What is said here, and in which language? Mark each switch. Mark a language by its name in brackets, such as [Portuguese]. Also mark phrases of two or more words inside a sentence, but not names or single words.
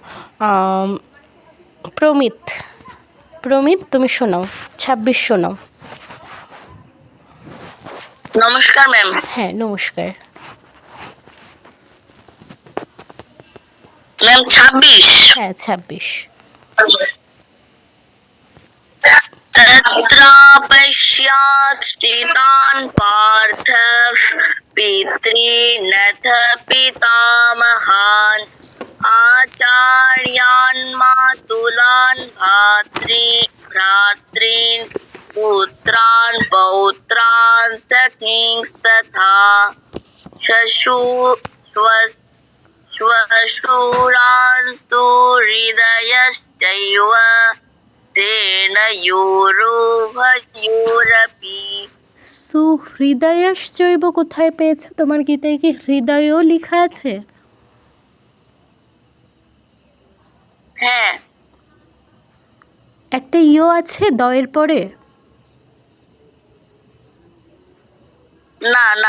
[Bangla] প্রমিত, প্রমিত তুমি শোনাও, 26 শোনাও। নমস্কার ম্যাম। হ্যাঁ নমস্কার ম্যাম। 26। হ্যাঁ 26। [Sanskrit] तत्र पश्यात् स्थितान् पार्थः पितॄनथ पितामहान् आचार्यान् मातुलान् भ्रातॄन् पुत्रान् पौत्रान् सखींस्तथा श्वशुरान् सुहृदयश्चैव तेन योरुभयोरपि। [Bangla] সুহৃদয়শ্চৈব কোথায় পেয়েছো? তোমার গীতায় কি হৃদয়ও লেখা আছে? হ্যাঁ, একটা ইয় আছে দয়ের পরে? না না,